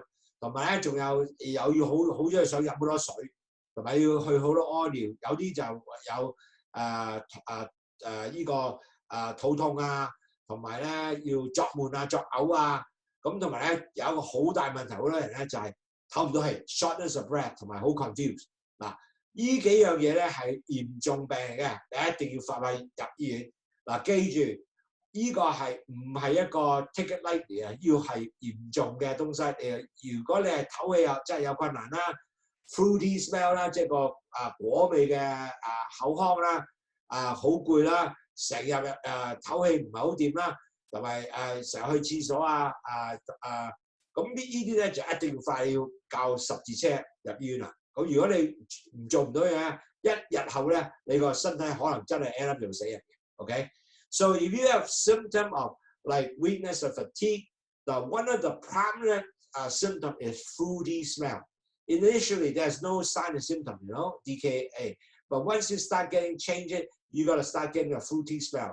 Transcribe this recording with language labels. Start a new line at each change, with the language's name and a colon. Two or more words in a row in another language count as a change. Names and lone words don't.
Cantonese: 同埋咧仲有要好中意想飲好多水，同埋要去好多屙尿。有啲就有呢個。肚痛啊，同埋咧要作悶啊、作嘔啊，咁同埋咧有一個好大問題，好多人咧就係唞唔到氣 ，
English: shortness of breath，
Cantonese: 同埋好 confused。嗱，呢幾樣嘢咧係嚴重病嚟嘅，你一定要快入醫院。嗱，記住呢個係唔係一個
English: take it lightly
Cantonese: 啊？要係嚴重嘅東西。如果你係唞氣又真係有困難啦 ，
English: fruity smell
Cantonese: 啦，即係個果味嘅口腔啦，好攰啦。成日唞氣唔係好掂啦，同埋成日去廁所咁呢啲咧就一定要快要教十字車入醫院啦。咁如果你唔做唔到嘢，一日後咧你個身體可能真係
English: end up
Cantonese: 做死人嘅。
English: OK， so if you have symptom of like weakness or fatigue, one of the prominent symptom is fruity smell. initially there's no sign and symptom, you know, DKA. But once you start getting changes, you got to start getting a fruity smell.